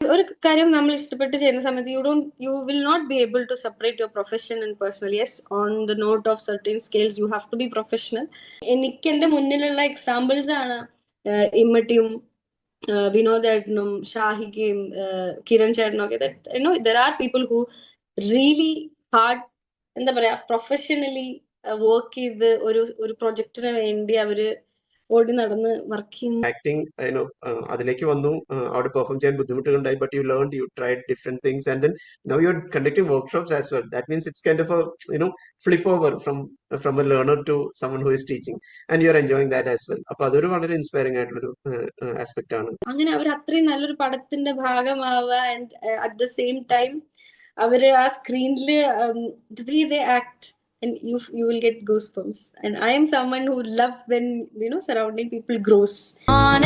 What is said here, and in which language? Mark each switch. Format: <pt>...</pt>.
<ml>ഒരു കാര്യം നമ്മൾ ഇഷ്ടപ്പെട്ട് ചെയ്യുന്ന സമയത്ത്</ml> <en>you will not be able to separate your profession and personal. Yes, on the note of certain scales you have to be professional.</en> <ml>എനിക്ക് എന്റെ മുന്നിലുള്ള എക്സാമ്പിൾസ് ആണ് ഇമ്മട്ടിയും വിനോദേട്ടനും ഷാഹിക്കയും കിരൺ ചേട്ടനും ഒക്കെ.</ml> <en>there are people who really hard,</en> <ml>എന്താ പറയാ, പ്രൊഫഷണലി വർക്ക് ചെയ്ത് ഒരു പ്രൊജക്ടിന് വേണ്ടി അവര് ഓടി നടന്ന് വർക്ക് ചെയ്യുന്നു. ആക്ടിങ് അതിലേക്ക് വന്നു, അവിടെ പെർഫോം ചെയ്യാൻ ബുദ്ധിമുട്ടുകളുണ്ടായി,</ml> <en>But you learn, you tried different things and then now you are conducting workshops as well. That means it's kind of flip over from a learner to someone who is teaching and you are enjoying that as well.</en> <ml>അപ്പൊ അതൊരു വളരെ inspiring ആയിട്ടുള്ളൊരു aspect ആണ്. അങ്ങനെ അവർ അത്രയും നല്ലൊരു പടത്തിന്റെ ഭാഗമാവുക</ml> <en>and at the same time</en> <ml>അവര് ആ സ്ക്രീനില്</ml> <en>the way they act, and you will get goosebumps. And I am someone who love when surrounding people grows on.</en>